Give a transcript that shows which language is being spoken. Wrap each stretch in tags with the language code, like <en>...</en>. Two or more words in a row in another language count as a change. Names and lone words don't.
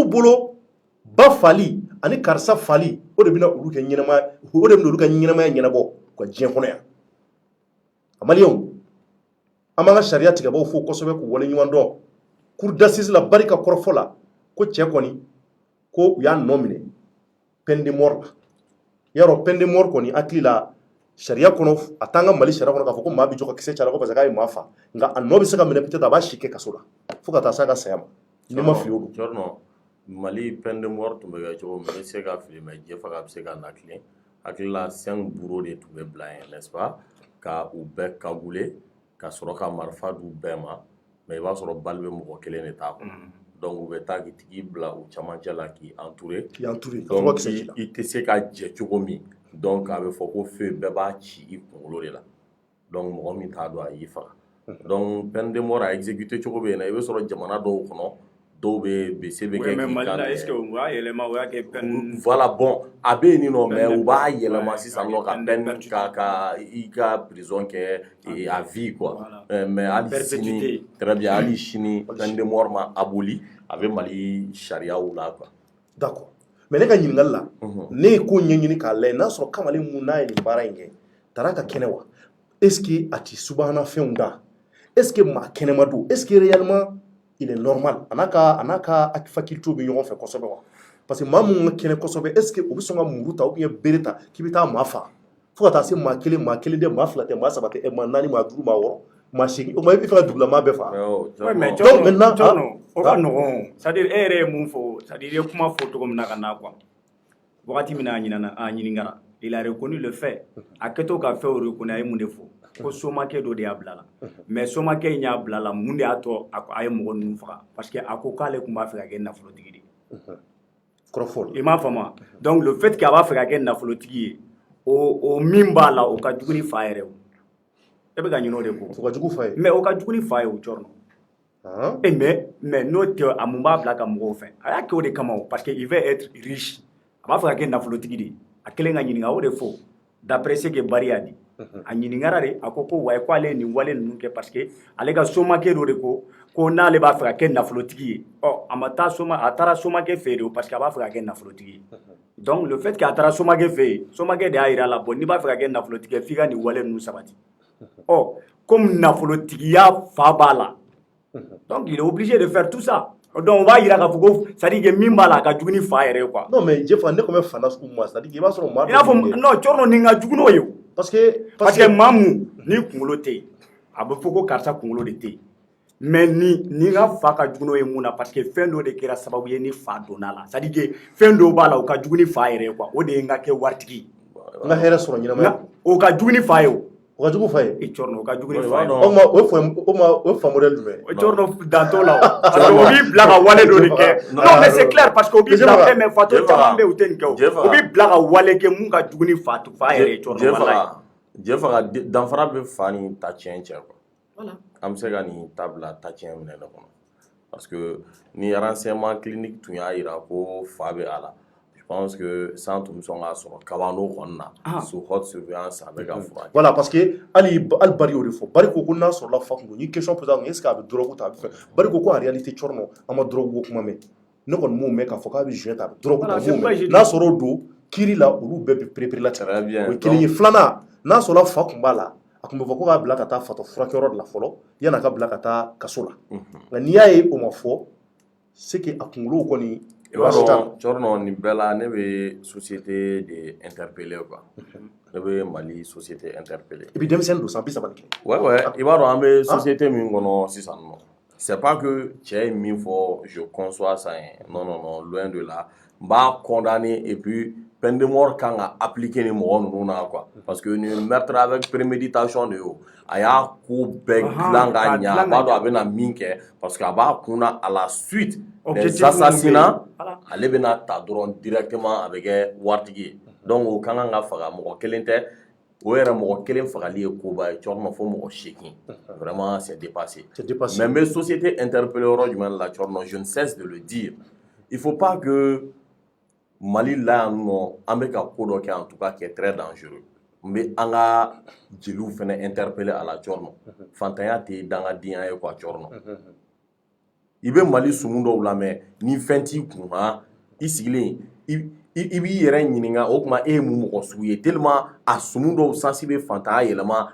<bm>bolo ba fali ani karisa fali o de bɛna olu ka ɲɛnamaya ɲɛnabɔ ka diɲɛ kɔnɔ yan maliyɛnw an b'an ka sariya tigɛbaaw fo kosɛbɛ k'u waleɲuman dɔn</bm> <fr>cour d'assises</fr> <bm>la barika kɔrɔfɔ la ko cɛ kɔni ko u y'a nɔ minɛ</bm> <fr>peine de mort</fr> <bm>la yarɔ</bm> <fr>peine de mort</fr> <bm>kɔni hakili la sariya kɔnɔ a t'an ka Mali sariya kɔnɔ k'a fɔ ko maa bɛ jɔ ka kisɛ caya ko</bm> <fr>parce que</fr> <bm>k'a ye maa fa nka a nɔ bɛ se ka minɛ peut-être a b'a si kɛ kaso la fo ka taa se a ka saya ma ni ma fili o don. Mali</bm> <fr>peine de mort</fr> <bm>tun bɛ kɛ cogo min n bɛ se k'a fili mais jɛ faga bɛ se ka na tilen hakili la 5</bm> <fr>bureaux de</fr> <bm>tun bɛ bila yen</bm> <fr>n'est-ce pas</fr> <bm>ka u bɛɛ cagoulé ka sɔrɔ ka marifa d'u bɛɛ ma mais i b'a sɔrɔ bali bɛ mɔgɔ kelen de t'a kɔnɔ donc u bɛ taa k'i tigi bila u camancɛ la k'i entouré donc i tɛ se ka jɛ cogo min donc a bɛ fɔ ko feu bɛɛ b'a ci i kunkolo de la donc mɔgɔ min t'a dɔn a y'i faga donc</bm> <fr>peine de mort</fr> <bm>a exécuté cogo bɛ yen na i bɛ sɔrɔ jamana dɔw kɔnɔ dɔw bɛ bese bɛ kɛ k'i kan</bm> <fr>est-ce que</fr> <bm>u b'a yɛlɛma o y'a kɛ peine</bm> <fr>voilà bon</fr> <bm>a bɛ yen nɔ mais u b'a yɛlɛma sisan nɔ ka peine ka i ka prison kɛ</bm> <fr>à vie quoi mais</fr> <bm>hali sini</bm> <fr>très bien</fr> <bm>hali sini</bm> <fr>peine de mort</fr> <bm>ma aboli a bɛ Mali sariyaw la quoi</bm> <fr>d'accord mais</fr> <bm>ne ka ɲininkali la ne ye ko ɲɛɲini k'a lajɛ n'a sɔrɔ kamalen mun n'a ye nin baara in kɛ taara ka kɛnɛ wa</bm> <fr>est-ce que</fr> <bm>a ti subahana fɛnw da</bm> <fr>est-ce que</fr> <bm>maa kɛnɛma don</bm> <fr>est-ce que réellement il est normal</fr> <bm>a n'a ka faculté bɛ ɲɔgɔn fɛ kosɛbɛ wa</bm> <fr>parce que</fr> <bm>maa mun ka kɛnɛ kosɛbɛ</bm> <fr>est-ce que</fr> <bm>o bɛ sɔn ka muru ta</bm> <fr>ou bien</fr> <bm>bere ta k'i bɛ taa maa faga fo ka taa se maa kelen tɛ maa fila tɛ maa saba tɛ maa naani maa duuru maa wɔɔrɔ maa seegin o ma i bɛ fɛ ka dugulamaa bɛɛ faga mais Thierno o ka nɔgɔn c'est-à-dire e yɛrɛ ye mun fɔ c'est-à-dire i ye kuma fɔ cogo min na ka na quoi wagati min a ɲininkara</bm> <fr>il a reconnu le fait</fr> <bm>a kɛtɔ ka fɛn o reconnu a ye mun de fɔ ko somakɛ dɔ de y'a bila la mais somakɛ in y'a bila la mun de y'a tɔ a ye mɔgɔ ninnu faga</bm> <fr>parce que</fr> <bm>a ko k'ale tun b'a fɛ ka kɛ nafolotigi de ye i m'a faamu</bm> <fr>donc le fait que</fr> <bm>a b'a fɛ ka kɛ nafolotigi ye o min b'a la o ka jugu ni fa yɛrɛ o e bɛ ka ɲinɛ o de kɔ o ka jugu fa ye mais o ka jugu ni fa ye o Thierno mais n'o tɛ a mun b'a bila ka mɔgɔw fɛ a y'a kɛ o de kama o</bm> <fr>parce que il veut être riche</fr> <bm>a b'a fɛ ka kɛ nafolotigi de ye a kelen ka ɲininka o de fɔ</bm> <fr>d'après ce que</fr> <bm>Bari</bm> <fr>a dit</fr> <bm>a ɲininkara de a ko wa ko ale ye nin wale ninnu kɛ</bm> <fr>parce que</fr> <bm>ale ka somakɛ dɔ de ko n'ale b'a fɛ ka kɛ nafolotigi ye a taara somakɛ fɛ yen</bm> <fr>parce que</fr> <bm>a b'a fɛ ka kɛ nafolotigi ye</bm> <fr>donc le fait que</fr> <bm>a taara somakɛ fɛ yen somakɛ de y'a yira la bon n'i b'a fɛ ka kɛ nafolotigi ye f'i ka nin wale ninnu sabati comme nafolotigiya fa b'a la</bm> <fr>donc il est obligé de faire tout ça donc on va</fr> <bm>yira k'a fɔ ko</bm> <fr>c'est-à-dire que</fr> <bm>min b'a la a ka jugu ni fa yɛrɛ ye quoi</bm> <fr>non mais</fr> <bm>Jefa ne tun bɛ fana sugu ma c'est-à-dire i b'a sɔrɔ maa i n'a fɔ non Thierno nin ka jugu n'o ye o</bm> <fr>parce que</fr> <bm>maa mun ni kunkolo tɛ yen a bɛ fɔ ko karisa kunkolo de tɛ yen mais ni ka fa ka jugu n'o ye mun na</bm> <fr>parce que</fr> <bm>fɛn dɔ de kɛra sababu ye ni fa donna la</bm> <fr>c'est-à-dire que</fr> <bm>fɛn dɔw b'a la o ka jugu ni fa yɛrɛ ye quoi o de ye n ka kɛ waritigi n ka hɛrɛ sɔrɔ ɲɛnamaya o ka jugu ni fa ye o o ka jugu fa ye Thierno o ka jugu ni fa ye o fa modèle jumɛn o Thierno dantɔ la o</bm> <fr>parce que</fr> <bm>o b'i bila ka wale dɔ de kɛ</bm> <fr>non mais c'est clair parce que</fr> <bm>o b'i bila mais fatɔ caman bɛ yen o tɛ nin kɛ o o b'i bila ka wale kɛ mun ka jugu ni fa yɛrɛ ye Thierno walayi Jefa danfara bɛ fa ni ta tiɲɛ cɛ quoi voilà an bɛ se ka nin ta bila ta tiɲɛ minɛ ne kɔnɔ</bm> <fr>parce que</fr> <bm>ni</bm> <fr>renseignement clinique</fr> <bm>tun y'a jira ko fa bɛ a la</bm> <fr>je pense que</fr> <bm>san tun bɛ sɔn k'a sɔrɔ kabano kɔni na</bm> <fr>sous haute surveillance</fr> <bm>a bɛ ka furakɛ</bm> <fr>voilà parce que</fr> <bm>hali Bari y'o de fɔ Bari ko n'a sɔrɔla fa kun don n ye</bm> <fr>question posé</fr> <bm>a kun</bm> <fr>est ce que</fr> <bm>a bɛ drogue ta a bɛ fɛn Bari ko</bm> <fr>en réalité</fr> <bm>Thierno an ma drogue ko kuma mɛn ne kɔni m'o mɛn k'a fɔ k'a bɛ jouer ta a bɛ drogue ta m'o mɛn n'a sɔrɔ o don kiiri la olu bɛɛ bɛ perepere la ten o ye kelen ye filanan n'a sɔrɔla fa kun b'a la a tun bɛ fɔ ko k'a bila ka taa fatɔ furakɛyɔrɔ de la fɔlɔ yan'a ka bila ka taa kaso la nka n'i y'a ye o ma fɔ c'est que a kunkolo kɔni Thierno nin bɛɛ la ne bɛ</bm> <fr>société de</fr> <bm>interpeller quoi ne bɛ Mali société interpeller</bm> <fr>et puis</fr> <bm>denmisɛnnin don san 30 ni kelen ouais i b'a dɔn an bɛ société min kɔnɔ sisan nɔ</bm> <fr>c'est pas que</fr> <bm>cɛ ye min fɔ</bm> <fr>je conçois ça non loin de là</fr> <bm>n b'a condamner</bm> <fr>et puis peine de mort</fr> <bm>kan ka appliquer ni mɔgɔ ninnu na quoi</bm> <fr>parce que</fr> <bm>ni</bm> <fr>meurtre avec préméditation</fr> <bm>de yo a y'a ko bɛɛ dilan ka ɲɛ a b'a dɔn a bɛna min kɛ</bm> <fr>parce que</fr> <bm>a b'a kunna à</bm> <fr>la suite des assassinats</fr> <bm>ale bɛna ta dɔrɔn directement a bɛ kɛ waritigi ye donc o ka kan ka faga mɔgɔ kelen tɛ o yɛrɛ mɔgɔ kelen fagali ye koba ye Thierno fo mɔgɔ 8</bm> <fr>vraiment c'est dépassé mais</fr> <bm>n bɛ société interpeller yɔrɔ jumɛn la Thierno</bm> <fr>je ne cesse de le dire il faut pas que</fr> <bm>Mali la yan nɔ an bɛ ka ko dɔ kɛ</bm> <fr>en tout cas qui est très dangereux</fr> <bm>n bɛ an ka jeliw fɛnɛ interpeller a la Thierno fantanya tɛ dangadenya ye quoi Thierno i bɛ Mali sumu dɔw lamɛn ni fɛn t'i kun i sigilen i b'i yɛrɛ ɲininka o tuma e ye mun mɔgɔ sugu ye tellement a sumu dɔw sansi bɛ fantanya yɛlɛma</bm>